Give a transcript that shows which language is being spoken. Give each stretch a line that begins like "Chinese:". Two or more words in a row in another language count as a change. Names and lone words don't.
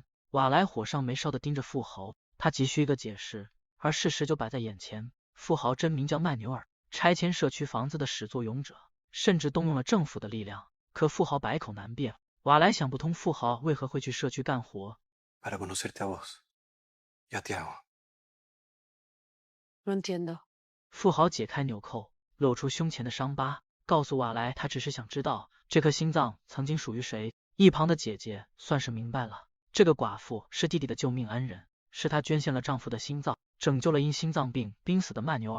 Chinese: 瓦莱火上眉梢的盯着富豪，他急需一个解释，而事实就摆在眼前。富豪真名叫曼纽尔，拆迁社区房子的始作俑者，甚至动用了政府的力量。可富豪百口难辩，瓦莱想不通富豪为何会去社区干活。
Spanish: Para conocerte a vos y a Tiago. No entiendo.
Chinese: 富豪解开纽扣，露出胸前的伤疤，告诉瓦莱，他只是想知道这颗心脏曾经属于谁。一旁的姐姐算是明白了，这个寡妇是弟弟的救命恩人，是她捐献了丈夫的心脏，拯救了因心脏病濒死的曼纽尔。